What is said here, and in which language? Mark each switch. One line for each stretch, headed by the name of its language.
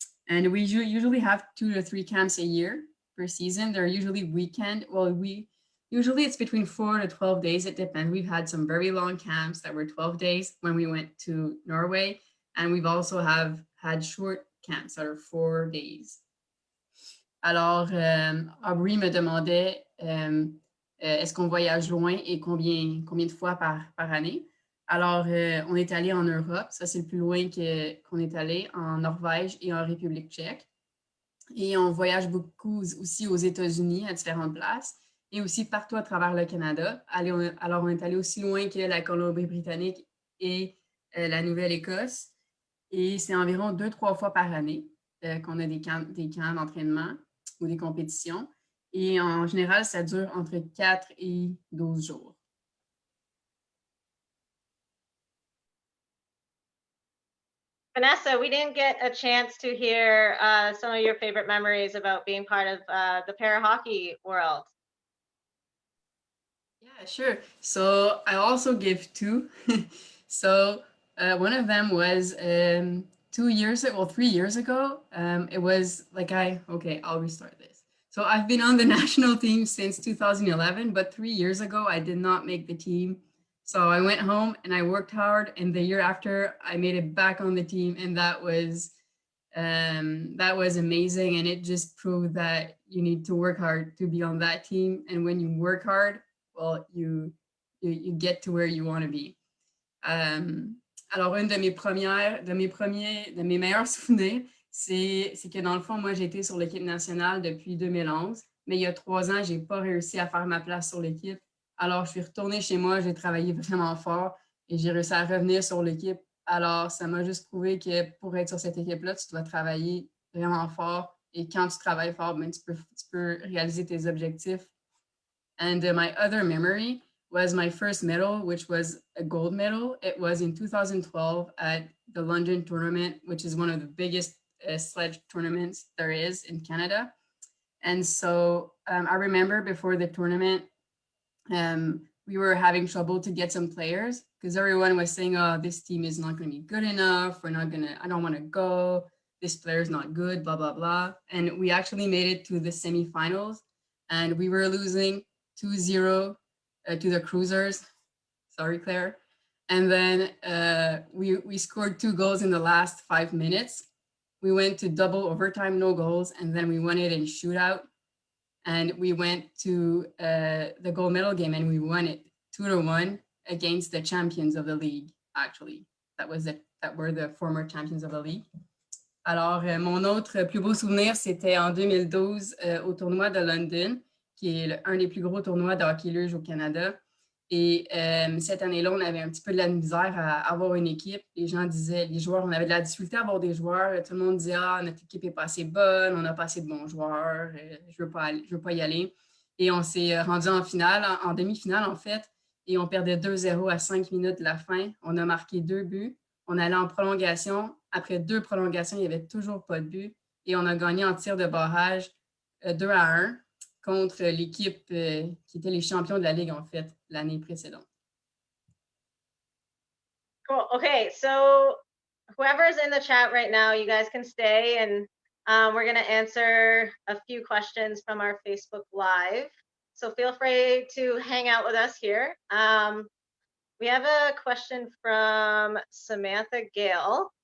English: And we usually have 2 to 3 camps a year per season. They're usually weekend. Well, usually it's between 4 to 12 days. It depends. We've had some very long camps that were 12 days when we went to Norway. And we've also had short camps that are 4 days.
French: Alors, Aubrey me demandait est-ce qu'on voyage loin et combien de fois par année. Alors, on est allé en Europe. Ça, c'est le plus loin qu'on est allé, en Norvège et en République tchèque. Et on voyage beaucoup aussi aux États-Unis, à différentes places. Et aussi partout à travers le Canada. Alors, on est allé aussi loin que la Colombie-Britannique et la Nouvelle-Écosse. Et c'est environ 2-3 fois par année qu'on a des camps d'entraînement ou des compétitions. Et en général, ça dure entre 4 et 12 jours.
English: Vanessa, we didn't get a chance to hear some of your favorite memories about being part of the para-hockey world. Yeah, sure. So I also give 2. So one of them was 3 years ago. It was like I'll restart this. So I've been on the national team since 2011, but 3 years ago, I did not make the team. So I went home and I worked hard, and the year after I made it back on the team, and that was amazing. And it just proved that you need to work hard to be on that team. And when you work hard, well, you get to where you want to be.
French: Alors, une de mes meilleurs souvenirs, c'est que dans le fond, moi, j'ai été sur l'équipe nationale depuis 2011, mais il y a 3 ans, j'ai pas réussi à faire ma place sur l'équipe. Alors, je suis retournée chez moi, j'ai travaillé vraiment fort et j'ai réussi à revenir sur l'équipe. Alors, ça m'a juste prouvé que pour être sur cette équipe-là, tu dois travailler vraiment fort. Et quand tu travailles fort, ben, tu peux réaliser tes objectifs.
English: And my other memory was my first medal, which was a gold medal. It was in 2012 at the London tournament, which is one of the biggest sledge tournaments there is in Canada. And so I remember before the tournament, we were having trouble to get some players because everyone was saying, oh, this team is not going to be good enough. I don't want to go. This player's not good, blah, blah, blah. And we actually made it to the semifinals, and we were losing 2-0 to the Cruisers. Sorry, Claire. And then we scored 2 goals in the last 5 minutes. We went to double overtime, no goals, and then we won it in shootout. And we went to the gold medal game and we won it 2-1 against the champions of the league, actually. That were the former champions of the league.
French: Alors, mon autre plus beau souvenir, c'était en 2012 au tournoi de London, qui est un des plus gros tournois de hockey luge au Canada. Et cette année-là, on avait un petit peu de la misère à avoir une équipe. Les gens disaient, les joueurs, on avait de la difficulté à avoir des joueurs. Tout le monde disait, ah, notre équipe n'est pas assez bonne, on n'a pas assez de bons joueurs, je veux pas y aller. Et on s'est rendu en finale, en demi-finale en fait, et on perdait 2-0 à 5 minutes de la fin. On a marqué 2 buts. On allait en prolongation. Après 2 prolongations, il n'y avait toujours pas de but. Et on a gagné en tir de barrage 2-1 contre l'équipe qui était les champions de la Ligue, en fait, l'année précédente.
English: Cool. Okay, so whoever's in the chat right now, you guys can stay and we're going to answer a few questions from our Facebook Live. So feel free to hang out with us here. We have a question from Samantha Gale.